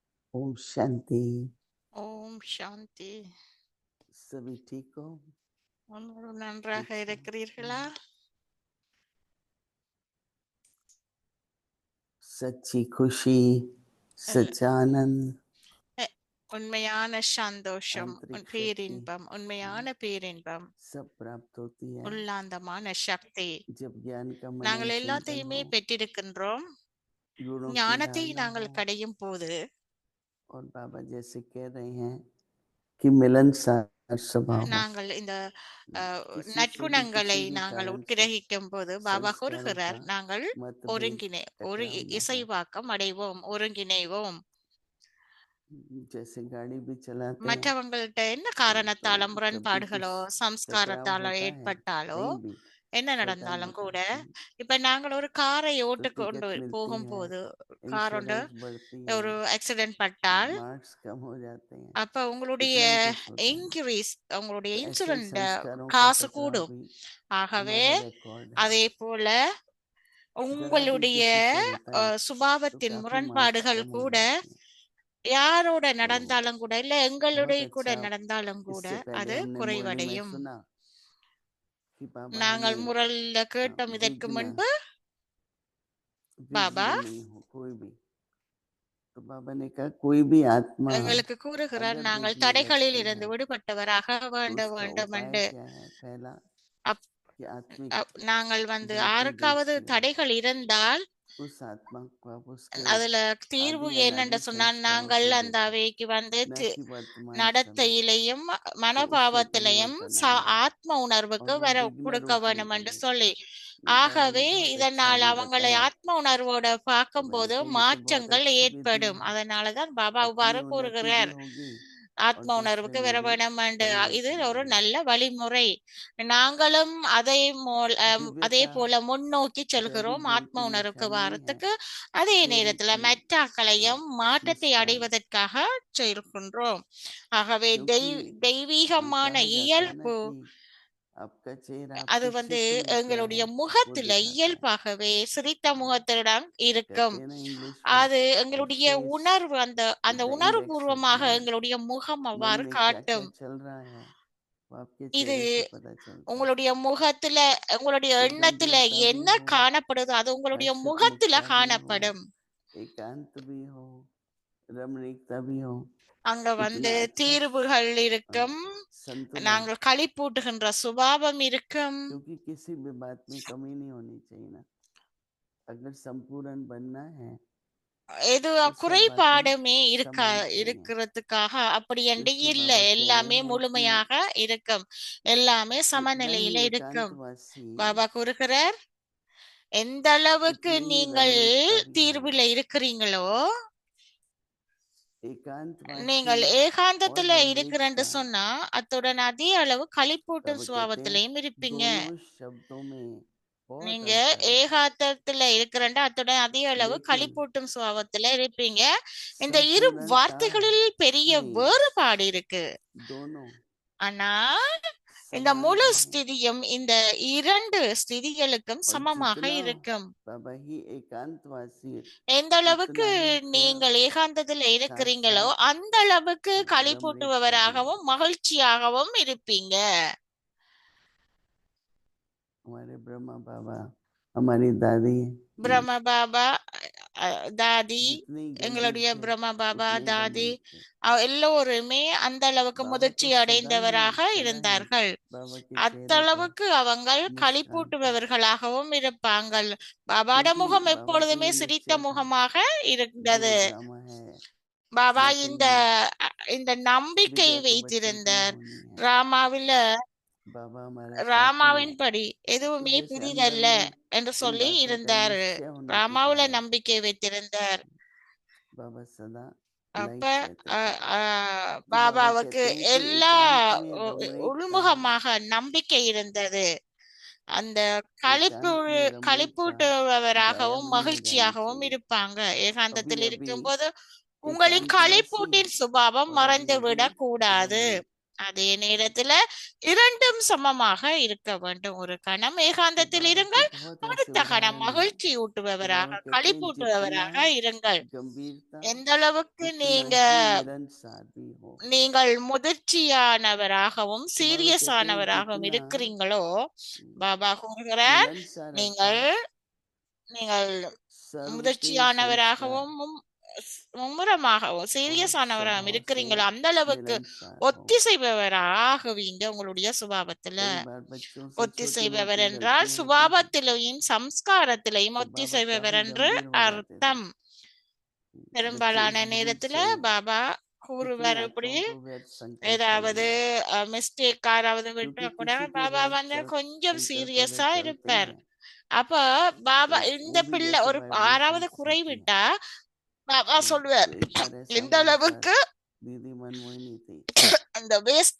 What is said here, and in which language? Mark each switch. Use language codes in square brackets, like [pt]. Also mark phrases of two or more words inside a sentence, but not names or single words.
[hi] ओम शांति। [ta] ஓம் சாந்தி. [hi] सभी ठीक हो? [ta] அனைவரும் நன்றாக இருக்கிறீர்களா? [hi] सच्ची खुशी, सच्चा आनंद, [ta] உண்மையான சந்தோஷம், [hi] आंतरिक शक्ति [ta] பேரின்பம், உண்மையான பேரின்பம், [hi] सब प्राप्त होती है [ta] உள்ளாந்தமான சக்தி [hi] जब ज्ञान का [ta] நாங்கள் [hi] मनन चिंतन [ta] எல்லாத்தையுமே [hi] हो, [ta] பெற்றிருக்கின்றோம். [hi] गुणों की [ta] ஞானத்தை [hi] धारणा [ta] நாங்கள் [hi] हो। [ta] கடையும் போது [hi] और बाबा जैसे कह रहे हैं कि मिलनसार स्वभाव हो, [ta] நாங்கள் இந்த [hi] किसी से भी [ta] நற்குணங்களை [hi] किसी भी [ta] நாங்கள் [hi] कारण से [ta] உட்கிரகிக்கும் போது பாபா [hi] संस्कारों [ta] கூறுகிறார், [hi] का [ta] நாங்கள் [hi] मतभेद [ta] ஒரு [hi] टकराव न हो। [ta] இசைவாக்கம் அடைவோம், ஒருங்கிணைவோம். [hi] जैसे गाड़ी भी चलाते हैं [ta] மற்றவங்கள்ட்ட என்ன [hi] तो [ta] காரணத்தால [hi] जब भी कुछ [ta] முரண்பாடுகளோ [hi] टकराव [ta] சம்ஸ்காரத்தால [hi] होता है [ta] ஏற்பட்டாலோ [hi] कहीं भी [ta] என்ன [hi] होता ही [ta] நடந்தாலும் [hi] होता [ta] கூட, [hi] है। [ta] இப்ப நாங்கள் ஒரு காரை [hi] तो [ta] ஓட்டுக்கொண்டு [hi] टिकट मिलती [ta] போகும்போது [hi] है, [ta] கார் ஒன்று [hi] इंश्योरेंस बढ़ती है, [ta] ஒரு ஆக்சிடென்ட் பட்டால் [hi] मार्क्स कम हो जाते हैं, [ta] அப்ப உங்களுடைய [hi] कितना ही कुछ होता है। [ta] இன்க்ரீஸ், உங்களுடைய [hi] तो ऐसे ही [ta] இன்சூரன்ஸ் [hi] संस्कारों का [ta] காசு [hi] टकराव [ta] கூடும். [hi] भी [ta] ஆகவே [hi] हमारा रिकॉर्ड है। [ta] அதே போல [hi] जरा भी [ta] உங்களுடைய [hi] किसी से होता है तो [ta] சுபாவத்தின் [hi] काफी मार्क्स [ta] முரண்பாடுகள் [hi] कम हो [ta] கூட [hi] जाती हैं। [ta] யாரோட [hi] तो [ta] நடந்தாலும் கூட, இல்ல [hi] बहुत [ta] எங்களுடைய கூட [hi] अच्छा, [ta] நடந்தாலும் கூட [hi] इससे पहले [ta] அது [hi] हमने मुरली में [ta] குறைவடையும். [hi] सुना कि बाबा [ta] நாங்கள் [hi] हमें [ta] முரல்ல கேட்டோம் இதற்கு [hi] विघ्न [ta] முன்பு, பாபா [hi] विघ्न नहीं हो कोई भी। तो बाबा ने कहा कोई भी आत्मा [ta] எங்களுக்கு கூறுகிறார், [hi] अगर [ta] நாங்கள் [hi] विघ्न [ta] தடைகளில் [hi] लगती [ta] இருந்து [hi] है [ta] விடுபட்டவராக [hi] तो [ta] வேண்டும் [hi] उसका [ta] வேண்டும் [hi] उपाय [ta] என்று. [hi] क्या है? पहला [ta] அப்- [hi] कि आत्मिक [ta] நாங்கள் [hi] जो कोई [ta] யாருக்காவது [hi] दोष ले [ta] தடைகள் இருந்தால் [hi] उस आत्मा को आप उसके [ta] அதுல தீர்வு [hi] आदि [ta] என்னென்று [hi] अनादि [ta] சொன்னால், [hi] संस्कारों [ta] நாங்கள் [hi] से [ta] அந்த [hi] देखो, [ta] அவைக்கு [hi] न कि वर्तमान समय। [ta] நடத்தையிலையும் [hi] तो उसमें [ta] மனோபாவத்திலையும் [hi] परिवर्तन आएगा [ta] ஆத்ம உணர்வுக்கு [hi] और वो [ta] வர [hi] विघ्न [ta] கொடுக்க [hi] रूप [ta] வேண்டும் [hi] नहीं [ta] என்று [hi] बनेगा। [ta] சொல்லி, [hi] ये बाबा ने [ta] ஆகவே [hi] बहुत अच्छा [ta] இதனால் [hi] भी [ta] அவங்களை [hi] बताया। [ta] ஆத்ம உணர்வோட [hi] तो मैंने [ta] பார்க்கும்போது [hi] कहा ये तो बहुत [ta] மாற்றங்கள் [hi] अच्छी विधि [ta] ஏற்படும். [hi] है, [ta] அதனாலதான் பாபா [hi] अपनी [ta] இவ்வாறு [hi] उन्नति भी [ta] கூறுகிறார், [hi] होगी [ta] ஆத்ம [hi] और [ta] உணர்வுக்கு [hi] दूसरे [ta] வர [hi] में भी [ta] வேண்டும் என்று. இது [hi] परिवर्तन [ta] ஒரு [hi] आएगा। [ta] நல்ல வழிமுறை. நாங்களும் அதே [hi] दिव्यता [ta] போல முன்னோக்கி [hi] जैविक [ta] செல்கிறோம் [hi] बल [ta] ஆத்ம [hi] की [ta] உணர்வுக்கு [hi] निशानी है [ta] வாரத்துக்கு. அதே [hi] प्रेम [ta] நேரத்துல [hi] की [ta] மெட்டாக்களையும் மாற்றத்தை [hi] मुस्कान, [ta] அடைவதற்காக செல்கின்றோம். ஆகவே [hi] क्योंकि [ta] தெய்வீகமான [hi] कहा जाता है ना [ta] இயல்பு [hi] कि आपका चेहरा [ta] அது [hi] आपके चित्त में क्या [ta] எங்களுடைய [hi] है वो [ta] முகத்துல [hi] दिखाता है। [ta] இயல்பாகவே சிரித்த முகத்திடம் இருக்கும். [hi] कहते हैं ना इंग्लिश में [ta] அது [en] your [ta] எங்களுடைய [en] face [ta] உணர்வு, அந்த [en] is [ta] அந்த [en] the index of [ta] உணர்வுபூர்வமாக [en] mind। [ta] எங்களுடைய முகம் [hi] मन [ta] அவ்வாறு [hi] में क्या क्या [ta] காட்டும். [hi] चल रहा है वो आपके [ta] இது [hi] चेहरे से पता चलता है। [ta] உங்களுடைய முகத்துல, உங்களுடைய [hi] तो [ta] எண்ணத்துல [hi] गंभीरता भी [ta] என்ன [hi] हो, [ta] காணப்படுதோ அது உங்களுடைய [hi] हर्षित [ta] முகத்துல [hi] मुखता भी हो, [ta] காணப்படும். [hi] एकांत भी हो, रमणीकता भी हो, [ta] அங்க [hi] इतना अच्छा [ta] தீர்வுகள் இருக்கும், [hi] संतुलन, [ta] நாங்கள் களிப்பூட்டுகின்ற சுபாவம் இருக்கும். [hi] क्योंकि किसी भी बात में कमी नहीं होनी चाहिए ना। अगर संपूर्ण बनना है [ta] எது [hi] तो सब बातें [ta] குறைபாடுமே [hi] समान चाहिए, [ta] இருக்கிறதுக்காக அப்படி என்று [hi] क्योंकि [ta] இல்ல, [hi] बाबा कह [ta] எல்லாமே [hi] रहे हैं कि [ta] முழுமையாக இருக்கும், எல்லாமே [hi] जितना ही [ta] சமநிலையில இருக்கும். [hi] एकांतवासी [ta] பாபா கூறுகிறார், எந்த அளவுக்கு [hi] उतनी ही [ta] நீங்கள் [hi] रमणीकता भी हो। [ta] தீர்வுல இருக்கிறீங்களோ, [hi] एकांतवासी [ta] நீங்கள் [hi] और [ta] ஏகாந்தத்துல இருக்கிறேன்னு [hi] रमणीकता, [ta] சொன்னா அத்துடன் அதே அளவு களிப்பூட்டும் [hi] बाबा कहते हैं [ta] சுபாவத்திலையும் இருப்பீங்க. [hi] दोनों शब्दों में बहुत [ta] நீங்க [hi] अंतर है, [ta] ஏகாந்தத்துல இருக்கிறேன்டா அத்துடன் அதே அளவு [hi] लेकिन [ta] களிப்பூட்டும் சுபாவத்துல இருப்பீங்க. இந்த இரு [hi] संपूर्णता [ta] வார்த்தைகளில் பெரிய [hi] में [ta] வேறுபாடு இருக்கு. [hi] दोनों [ta] ஆனா இந்த [hi] समान [ta] முழு [hi] है। [ta] ஸ்திதியும் இந்த இரண்டு ஸ்திதிகளுக்கும் [hi] और [ta] சமமாக [hi] जितना [ta] இருக்கும். [hi] बाबा ही एकांतवासी [ta] எந்த அளவுக்கு [hi] उतना ही फिर [ta] நீங்கள் ஏகாந்தத்துல [hi] साथ [ta] இருக்கிறீங்களோ [hi] साथ [ta] அந்த அளவுக்கு [hi] रमणीकता भी [ta] களிப்பூட்டுபவராகவும் மகிழ்ச்சியாகவும் இருப்பீங்க. [hi] हमारे ब्रह्मा बाबा, हमारी दादी, [ta] பிரம்ம பாபா, தாதி, [hi] जितनी गंभीर [ta] எங்களுடைய [hi] थे [ta] பிரம்ம பாபா, [hi] उतने [ta] தாதி [hi] रमणीक थे। [ta] எல்லோருமே அந்த அளவுக்கு [hi] बाबा [ta] முதிர்ச்சி [hi] तो [ta] அடைந்தவராக [hi] सदा ही [ta] இருந்தார்கள். [hi] बाबा के चेहरे पर [ta] அத்தளவுக்கு அவங்கள் [hi] मुस्कान था। [ta] களிப்பூட்டுபவர்களாகவும் இருப்பாங்கள். பாபாட [hi] क्योंकि [ta] முகம் [hi] बाबा को [ta] எப்பொழுதுமே [hi] ये [ta] சிரித்த [hi] निश्चय था [ta] முகமாக [hi] जो [ta] இருந்தது. [hi] वो ड्रामा है [ta] பாபா [hi] मैं [ta] இந்த [hi] कोई [ta] இந்த நம்பிக்கை [hi] विद्या तो बच्चों की [ta] வைத்திருந்தார். [hi] होनी है। [ta] ராமாவில [hi] बाबा हमारा साथी है, [ta] ராமாவின் படி [hi] तो [ta] எதுவுமே [hi] जैसे अंदर [ta] புதிதல்ல [hi] में [ta] என்று [hi] इन [ta] சொல்லி [hi] बातों का [ta] இருந்தார். [hi] निश्चय होने के [ta] ராமாவுல [hi] कारण [ta] நம்பிக்கை வைத்திருந்தார். [hi] बाबा सदा [ta] அப்ப [hi] लाइट कहते थे। तो बाबा [ta] பாபாவுக்கு [hi] कहते हैं कि [ta] எல்லா [hi] एकांत में रमणीकता, [ta] உள்முகமாக நம்பிக்கை இருந்தது. அந்த [hi] एकांत में रमणीकता [ta] களிப்பூட்டுபவராகவும் [hi] गायब नहीं हो जानी [ta] மகிழ்ச்சியாகவும் [hi] चाहिए। [ta] இருப்பாங்க. [hi] अभी [ta] ஏகாந்தத்தில் [hi] अभी [ta] இருக்கும்போது உங்களின் [hi] एकांतवासी [ta] களிப்பூட்டின் சுபாவம் [hi] और अभी [ta] மறைந்து [hi] अभी [ta] விடக் கூடாது. [hi] रमणीक [ta] அதே நேரத்துல இரண்டும் சமமாக இருக்க வேண்டும். ஒரு கணம் [hi] तो [ta] ஏகாந்தத்தில் [hi] बाबा के [ta] இருங்கள், [hi] बहुत ऐसे [ta] அடுத்த கணம் [hi] उदाहरण है [ta] மகிழ்ச்சி [hi] कि बाबा [ta] ஊட்டுபவராக [hi] कहते हैं [ta] களிப்பூட்டுபவராக [hi] जितना [ta] இருங்கள். [hi] गंभीरता [ta] எந்த அளவுக்கு [hi] उतना [ta] நீங்க [hi] ही मिलनसार भी हो। [ta] நீங்கள் முதிர்ச்சியானவராகவும் [hi] तो बाबा कहते हैं [ta] சீரியஸானவராகவும் [hi] जितना [ta] இருக்கிறீங்களோ, பாபா கூறுகிறார், [hi] मिलनसार [ta] நீங்கள் நீங்கள் [hi] सर्व के [ta] முதிர்ச்சியானவராகவும் மும்முரமாகவும் [hi] और [ta] சீரியஸானவராகவும் [hi] स्वभाव से [ta] இருக்கிறீங்களோ அந்த அளவுக்கு [hi] मिलनसार हो। [ta] ஒத்திசைபவராகுவீங்க. உங்களுடைய சுபாவத்துல [hi] कई बार बच्चों से छोटी [ta] ஒத்திசைபவர் [hi] मोटी [ta] என்றால் [hi] गलतियां होती है [ta] சுபாவத்திலையும் சம்ஸ்காரத்திலையும் [hi] तो बाबा [ta] ஒத்திசைபவர் [hi] काफी [ta] என்று [hi] गंभीर हो जाते थे। [ta] அர்த்தம். [hi] बच्चे [ta] பெரும்பாலான [hi] इस भूल [ta] நேரத்துல [hi] से [ta] பாபா [hi] कितनी [ta] கூறுவார், இப்படி [hi] आत्माओं को व्यर्थ संकल्प [ta] ஏதாவது [hi] करेंगे, [ta] மிஸ்டேக் யாராவது விட்டா [hi] क्योंकि [ta] கூட [hi] किसी के [ta] பாபா [hi] व्यर्थ [ta] வந்து கொஞ்சம் [hi] संकल्प [ta] சீரியஸா [hi] अगर चलते [ta] இருப்பார். [hi] हैं [ta] அப்ப பாபா [hi] तो [ta] இந்த [hi] वो भी [ta] பிள்ளை [hi] वैसे [ta] ஒரு [hi] वाइब्रेशन [ta] ஆறாவது [hi] सीखते हैं। [ta] குறைவிட்டா பாபா [hi] तो [ta] சொல்லுவார், [hi] एक बार ऐसा [ta] எந்த [hi] मेरे साथ [ta] அளவுக்கு [hi] दीदी मनमोहिनी थी, [ta] அந்த வேஸ்ட்